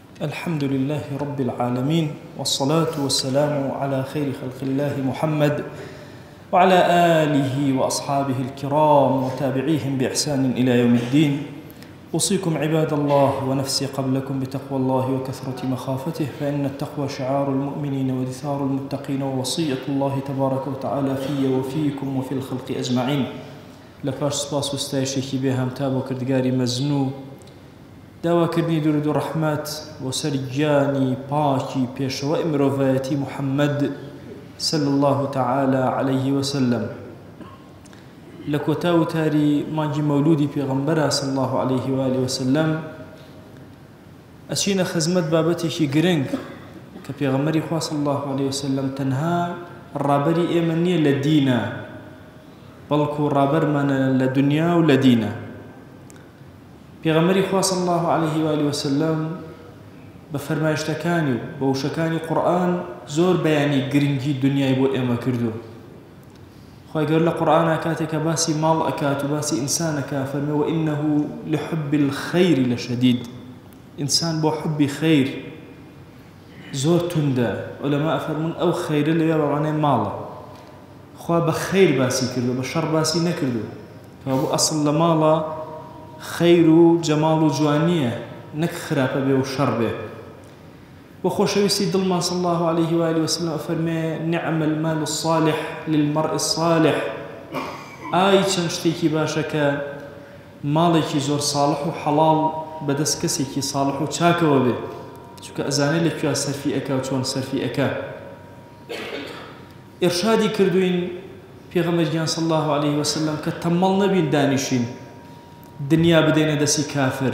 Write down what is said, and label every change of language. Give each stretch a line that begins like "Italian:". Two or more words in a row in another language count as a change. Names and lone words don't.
Arabic: الحمد لله رب العالمين والصلاة والسلام على خير خلق الله محمد وعلى آله وأصحابه الكرام وتابعيهم بإحسان إلى يوم الدين. أوصيكم عباد الله ونفسي قبلكم بتقوى الله وكثرة مخافته، فإن التقوى شعار المؤمنين ودثار المتقين ووصية الله تبارك وتعالى في وفيكم وفي الخلق أجمعين.
Central Kurdish: لپاش سپاس و ستایشێکی بێ هەمتا بۆ کردگاری مەزنوو، داواکردنی درود و ڕەحمەت بۆ سەر گیانی پاکی پێشەوەی مرۆڤایەتی محەممەد
Arabic: صلی الله تعالى عليه وسلم.
Central Kurdish: لە کۆتا وتاری مانگی مەولودی پێغەمبەرە
Arabic: صلی الله عليه وآله وسلم
Central Kurdish: ئەچینە خزمەت بابەتێکی گرنگ کە پێغەمبەری خوا
Arabic: صلی الله عليه وسلم
Central Kurdish: تەنها ڕابەری ئێمە نییە لە دینە، بەڵکو ڕابەرمانە لە دنیا و لە دینە. پێغەمبەری خوا
Arabic: صلی الله عليه وآله وسلم
Central Kurdish: بە فەرمایشتەکانی و بە وشەکانی قورئان زۆر بەیانی گرنگی دنیای بۆ ئێمە کردو. خوای گەورە لە قورئانە کاتێکە باسی ماڵ ئەکات و باسی ئینسان ئەکا فەرمێ
Arabic: وإنه لحب الخير لشديد.
Central Kurdish: ئینسان بۆ حبی خەیر زۆر توندە. عولەما ئەفەرمون ئەو خەیرە لەوێ بە معنای ماڵە. خوا بە خەیر باسی کردو، بە شەڕ باسی نەکردو. کەوابوو ئەسڵ لە ماڵە خەیر و جەماڵ و جوانیە، نەک خراپە بێ و شەڕ بێ. بۆ خۆشەویستی دڵمان
Arabic: صلی الله عليه وآله وسلم
Central Kurdish: ئەفەرمێ
Arabic: نعم المال الصالح للمرء الصالح.
Central Kurdish: ئای چەند شتێکی باشە کە ماڵێکی زۆر ساڵح و حەڵاڵ بەدەست کەسێکی ساڵح و چاکەوە بێ، چونکە ئەزانێت لەکوێ سەرفی ئەکا و چۆن سەرفی ئەکا. ئێرشادی کردوین پێغەمبەرگیان
Arabic: صلی الله عليه وسلم
Central Kurdish: کە تەمەڵ نەبین دانیشین دنیا بدەینە دەستی کافر.